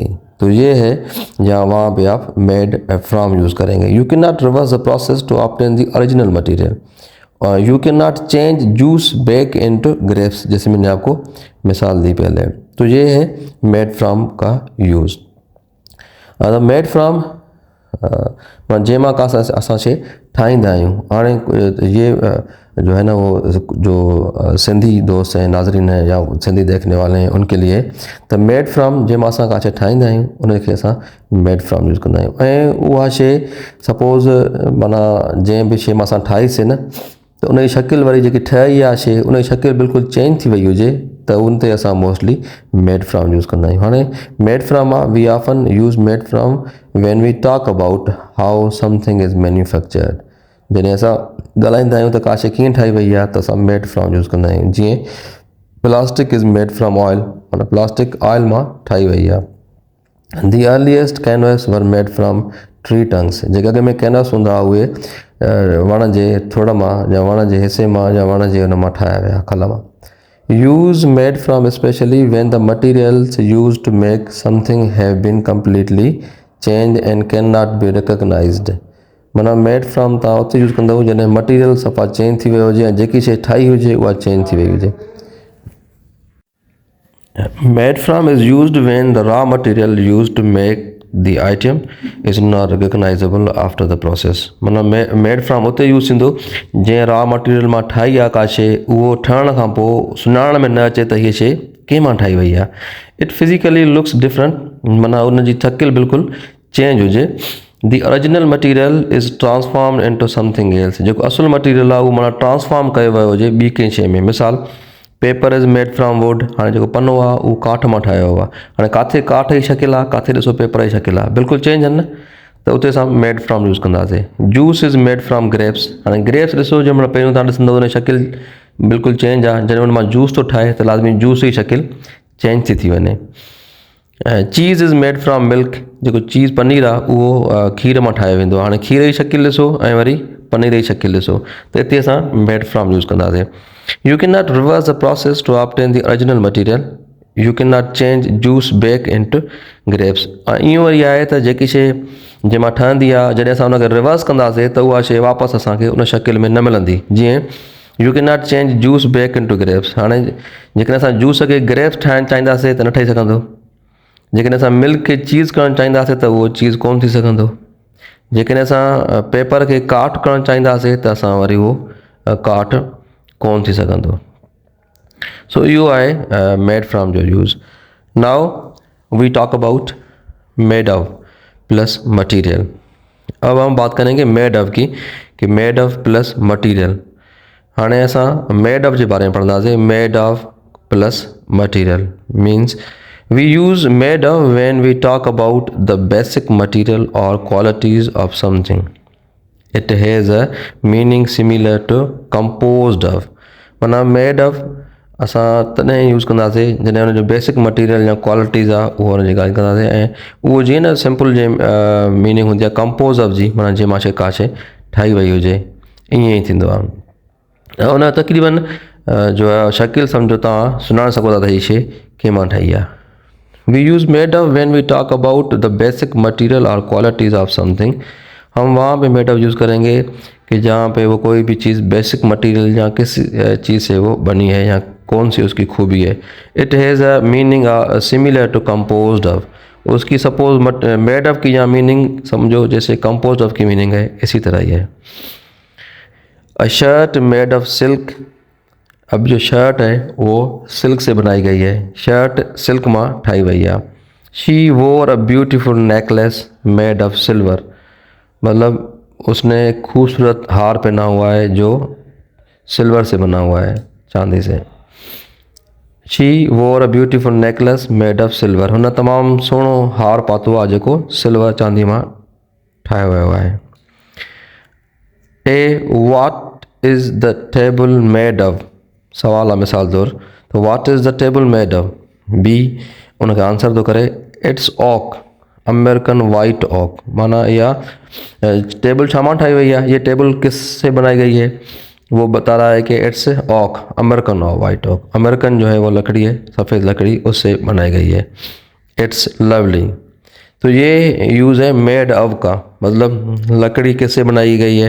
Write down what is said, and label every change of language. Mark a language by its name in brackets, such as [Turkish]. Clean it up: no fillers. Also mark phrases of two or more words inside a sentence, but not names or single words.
[Hindi] तो ये है जहाँ वहाँ पे आप [English] made from [Hindi] यूज़ करेंगे. [English] You cannot reverse the process to obtain the original material. और you cannot change juice back into grapes, [Hindi] जैसे मैंने आपको मिसाल दी पहले. तो ये है [English] made from [Hindi] का यूज़. [English] made from [Sindhi] जंहिंमां का असां शइ ठाहींदा आहियूं। [Hindi] हाणे ये जो है ना वो जो सिंधी दोस्त हैं, नाज़रीन हैं या सिंधी देखने वाले हैं उनके लिए त [English] made from [Sindhi] जंहिंमां असां का शइ ठाहींदा आहियूं उनखे असां [English] made from [Sindhi] यूज़ कंदा आहियूं। ऐं उहा शइ सपोज़ माना जंहिं बि शइ मां असां ठाहीसीं न त उनजी शकिल वरी जेकी ठही आहे शइ उनजी शकिल बिल्कुलु चेंज थी वई हुजे त उन ते असां मोस्टली [English] made from [Sindhi] यूज़ कंदा आहियूं। [English] हाणे made from आहे we often use made from when we talk about how something is manufactured। [Sindhi] जॾहिं असां ॻाल्हाईंदा आहियूं त का शइ कीअं ठाही वई आहे त असां [English] made from [Sindhi] यूज़ कंदा आहियूं। जीअं [English] plastic is made from oil, [Sindhi] माना प्लास्टिक ऑयल मां ठाही वई आहे। [English] The earliest canvas were made from tree tongs. [Sindhi] जेके अॻ में कैनवस हूंदा हुआ उहे वण जे थुड़ मां या वण जे हिसे मां या वण जे हुन मां ठाहिया विया खल मां। [English] Use made from especially when the materials use to make something have been completely change and cannot be recognized. [Sindhi] माना [English] made from [Sindhi] तव्हां उते यूज़ कंदव जॾहिं मटीरियल सफ़ा चेंज थी वियो हुजे ऐं जेकी शइ ठाही हुजे उहा चेंज थी वई हुजे। [English] Made from is used when the raw material used to make the item is not recognizable after the process। [Sindhi] माना [English] made from [Sindhi] उते यूज़ थींदो जंहिं [English] raw material [Sindhi] मां ठाही आहे का शइ उहो ठहण खां पोइ सुञाण में न अचे त हीअ शइ कंहिं मां ठाही वई आहे। [English] It physically looks different, [Sindhi] माना उनजी शकिल बिल्कुलु चेंज हुजे। [English] The original material is transformed into something else. [Sindhi] जेको असुलु मटीरियल आहे उहो माना ट्रांसफॉर्म कयो वियो हुजे ॿी कंहिं शइ में। [English] मिसाल paper is made from wood। [Sindhi] हाणे जेको पनो आहे उहो काठ मां ठाहियो वियो आहे। हाणे किथे काठ जी शकिल आहे, किथे ॾिसो पेपर जी शकिल आहे, बिल्कुलु चेंज आहिनि न, त उते असां [English] made from [Sindhi] यूज़ कंदासीं। [English] Juice is made from grapes. [Sindhi] हाणे ग्रेप्स ॾिसो जंहिं महिल पहिरियों तव्हां ॾिसंदव उन शकिल बिल्कुलु चेंज आहे, जॾहिं हुन मां जूस थो ठाहे त लाज़मी जूस जी शकिल चेंज थी वञे। [English] Cheese is made from milk. [Sindhi] जेको चीज़ पनीर आहे उहो खीर मां ठाहियो वेंदो आहे। हाणे खीर जी शकिल ॾिसो ऐं वरी पनीर जी शकिल ॾिसो त हिते असां [English] made from [Sindhi] यूज़ कंदासीं। [English] You cannot reverse the process to obtain the original material. You cannot change juice back into grapes। [Sindhi] इहो वरी आहे त जेकी शइ जंहिं मां ठहंदी आहे जॾहिं असां हुनखे रिवर्स कंदासीं त उहा शइ वापसि असांखे उन शकिल में न मिलंदी। [English] जीअं you cannot change juice back into grapes। [Sindhi] हाणे जेकॾहिं असां जूस खे ग्रेप्स ठाहिणु चाहींदासीं त न ठही सघंदो। जेकॾहिं असां मिल्क खे चीज़ करणु चाहींदासीं त उहो चीज़ कोन थी सघंदो। जेकॾहिं असां पेपर खे काठ करणु चाहींदासीं त असां वरी उहो काठ कोन थी सघंदो। सो इहो आहे [English] made from [Sindhi] जो यूज़। [English] Now we talk about made of plus material. [Hindi] अब हम बात करेंगे [English] made of [Hindi] की कि [English] made of plus material. [Sindhi] हाणे असां [English] made of [Sindhi] जे बारे में पढ़ंदासीं। [English] made of plus material means we use made of when we talk about the basic material or qualities of something। It has a meaning similar to composed of। [Sindhi] माना [English] made of [Sindhi] असां तॾहिं यूज़ कंदासीं जॾहिं हुनजो [English] basic material [Sindhi] या क्वालिटीज़ आहे उहो हुनजी ॻाल्हि कंदासीं। ऐं उहो जीअं न सिंपल जे मीनिंग हूंदी आहे [English] compose of [Sindhi] जी, माना जंहिं मां शइ का शइ ठाही वई हुजे, ईअं ई थींदो आहे। ऐं हुन तक़रीबन जो आहे शकिल सम्झो तव्हां सुञाणे सघो था त हीअ शइ कंहिं मां ठाही आहे। [English] We use made of when we talk about the basic material or qualities of something। [Hindi] हम वहाँ पे [English] made of [Hindi] यूज़ करेंगे कि जहाँ पे वो कोई भी चीज़ [English] basic material [Hindi] या किस चीज़ से वो बनी है या कौन सी उसकी खूबी है। [English] It has a meaning similar to composed of. [Hindi] उसकी सपोज [English] made of [Hindi] की यहाँ मीनिंग समझो जैसे [English] composed of [Hindi] की मीनिंग है, इसी तरह ही है। [English] A shirt made of silk. [Hindi] अब जो शर्ट है वो सिल्क से बनाई गई है, [Sindhi] शर्ट सिल्क मां ठाही वई [Hindi] है। [English] She wore a beautiful necklace made of silver. [Hindi] मतलब उसने खूबसूरत हार पहना हुआ है जो सिल्वर से बना हुआ है, चांदी से। [English] She wore a beautiful necklace made of silver. [Sindhi] हुन तमामु सुहिणो हार पातो आहे जेको सिल्वर चांदी मां ठाहियो वियो आहे। [English] A, what is the table made of. [Sindhi] सवाल आहे मिसाल तौर त [English] what is the table made of. [Sindhi] बी उनखे आंसर थो करे [English] it's oak, American white oak. [Sindhi] माना इहा टेबल छा मां ठाही वई आहे, [Hindi] ये टेबल किससे बनाई गई है, वो बता रहा है कि [English] it's oak, American white oak. [Hindi] अमेरिकन जो है वो लकड़ी है, सफ़ेद लकड़ी, उससे बनाई गई है। [English] It's lovely. [Hindi] तो ये यूज़ है [English] made of [Hindi] का, मतलब लकड़ी किससे बनाई गई है।